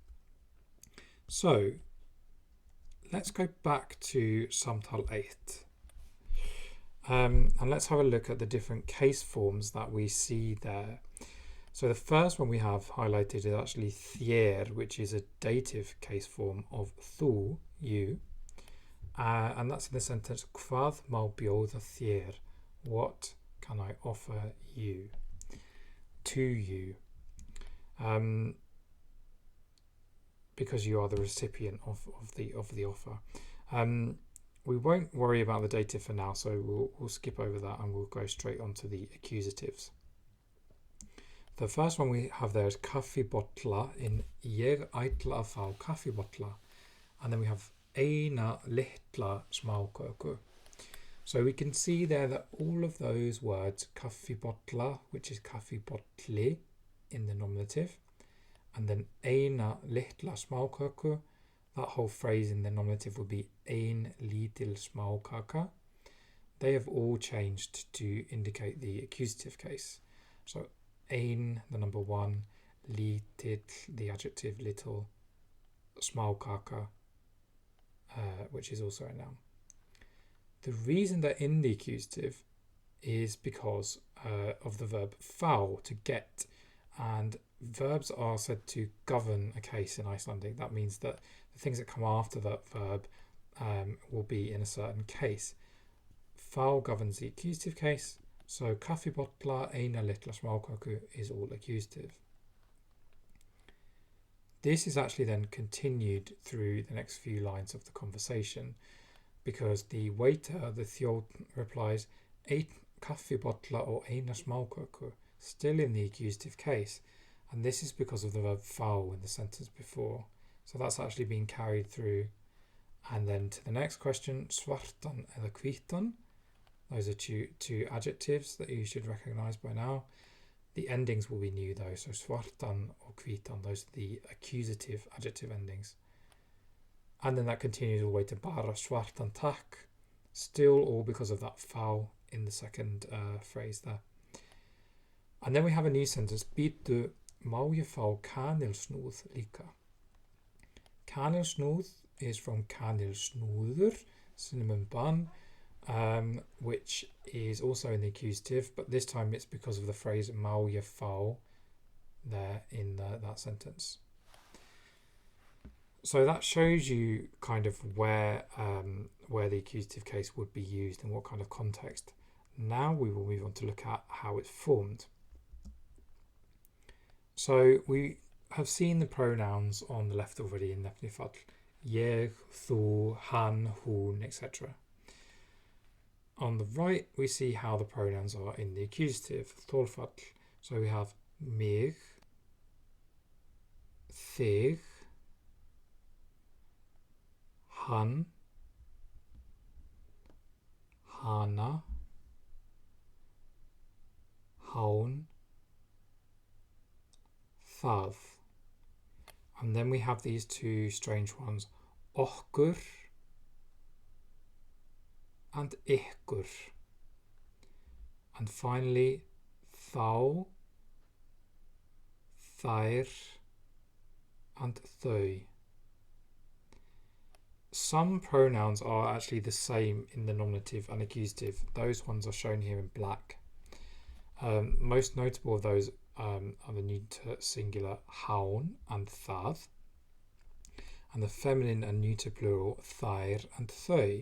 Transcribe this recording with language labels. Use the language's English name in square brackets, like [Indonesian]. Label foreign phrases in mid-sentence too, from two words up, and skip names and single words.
[English] So let's go back to Samtal 8. And let's have a look at the different case forms that we see there. So the first one we have highlighted is actually þér, which is a dative case form of þú, you. And that's in the sentence, [Icelandic] hvað má bjóða þér? [English] What can I offer you? To you. Because you are the recipient of the offer. We won't worry about the dative for now, so we'll skip over that and we'll go straight on to the accusatives. The first one we have there is kaffibolla in [Icelandic] ég ætla að fá kaffibolla, [English] and then we have [Icelandic] eina litla smáköku. [English] So we can see there that all of those words, kaffibolla, which is kaffibolli in the nominative, and then [Icelandic] eina litla smáköku, [English] that whole phrase in the nominative would be [Icelandic] ein lítil smákaka. [English] They have all changed to indicate the accusative case. So ein, the number 1, lítill, the adjective little, smákaka, which is also a noun. The reason they're in the accusative is because of the verb fá, to get, and verbs are said to govern a case in Icelandic. That means that the things that come after that verb will be in a certain case. vowel governs the accusative case, so [Icelandic] kaffibolla, eina litla smáköku [English] is all accusative. This is actually then continued through the next few lines of the conversation, because the waiter, the þjónn, replies, [Icelandic] einn kaffibolla og eina smáköku, [English] still in the accusative case, and this is because of the verb vowel in the sentence before. So that's actually being carried through. And then to the next question, [Icelandic] svartan eða hvítan. [English] Those are two adjectives that you should recognise by now. The endings will be new though, so svartan or hvítan, those are the accusative adjective endings. And then that continues all the way to [Icelandic] bara svartan takk, [English] still all because of that vowel in the second phrase there. And then we have a new sentence, [Icelandic] bíddu, má ég fá kanilsnúð líka. [English] Kanilsnúð is from kanilsnúður, cinnamon bun, which is also in the accusative, but this time it's because of the phrase [Icelandic] má ég fá [English] there in that sentence. So that shows you kind of where the accusative case would be used and what kind of context. Now we will move on to look at how it's formed. So we have seen the pronouns on the left already in Þolfall. [Icelandic] Ég, þú, hann, hún, [English] etc. On the right, we see how the pronouns are in the accusative, Þolfall. So we have [Icelandic] mig, þig, hann, hana, hán, það. [English] And then we have these two strange ones, okkur and ykkur. And finally, [Icelandic] þá, þær and þau. [English] Some pronouns are actually the same in the nominative and accusative. Those ones are shown here in black. Most notable of those are the neuter singular hán and það, and the feminine and neuter plural þær and þau.